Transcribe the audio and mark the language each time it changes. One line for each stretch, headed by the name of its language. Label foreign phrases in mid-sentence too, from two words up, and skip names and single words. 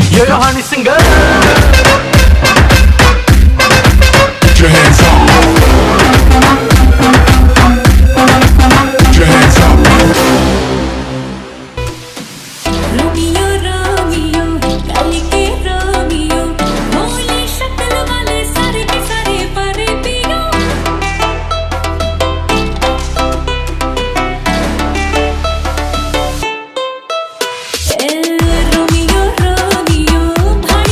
Hindi: कहानी सिंगर
English: Put your hands up. Put your hands up.
Hindi: रोमियो रोमियो काली के रोमियो भोली शक्ल वाले सारे के सारे परे पियो ए रोमियो रोमियो